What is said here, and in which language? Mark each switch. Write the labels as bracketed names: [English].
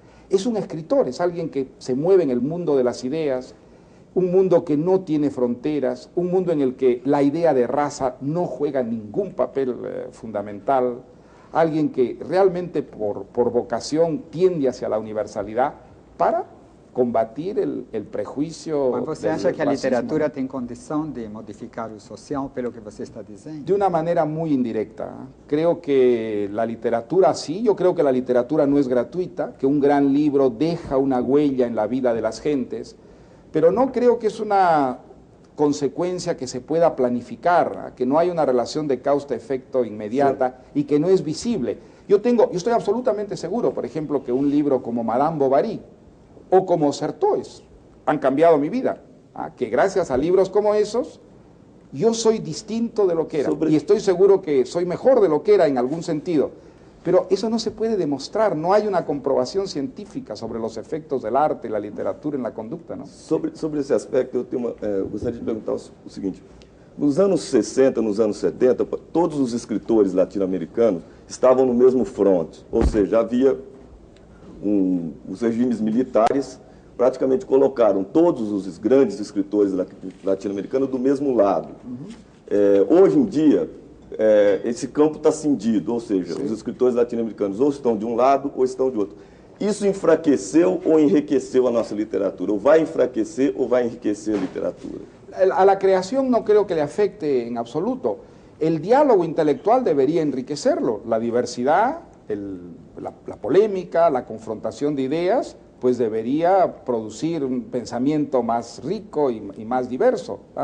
[Spanish] es un escritor, es alguien que se mueve en el mundo de las ideas, un mundo que no tiene fronteras, un mundo en el que la idea de raza no juega ningún papel fundamental, alguien que realmente por vocación tiende hacia la universalidad para combatir el prejuicio. [Portuguese] Mas você acha que a literatura tem condição de modificar o social, pelo que você está dizendo? [Spanish] De una manera muy indirecta. Creo que la literatura sí, yo creo que la literatura no es gratuita, que un gran libro deja una huella en la vida de las gentes, pero no creo que es una consecuencia que se pueda planificar, que no hay una relación de causa-efecto inmediata y que no es visible. Yo estoy absolutamente seguro, por ejemplo, que un libro como Madame Bovary o como Certois han cambiado mi vida. que gracias a libros como esos, yo soy distinto de lo que era, y estoy seguro que soy mejor de lo que era en algún sentido. Pero eso no se puede demostrar, no hay una comprobación científica sobre los efectos del arte y la literatura en la conducta, ¿no? [Portuguese] Sobre esse aspecto, eu gostaria de perguntar o seguinte. Nos anos 60, nos anos 70, todos os escritores latino-americanos estavam no mesmo fronte, ou seja, havia os regimes militares praticamente colocaram todos os grandes escritores latino-americanos do mesmo lado. Hoje em dia, esse campo está cindido, ou seja, os escritores latino-americanos ou estão de um lado ou estão de outro. Isso enfraqueceu ou enriqueceu a nossa literatura? Ou vai enfraquecer ou vai enriquecer a literatura? [Spanish] A la creación no creo que le afecte en absoluto. El diálogo intelectual debería enriquecerlo. La diversidad, la polémica, la confrontación de ideas, pues debería producir un pensamiento más rico y más diverso.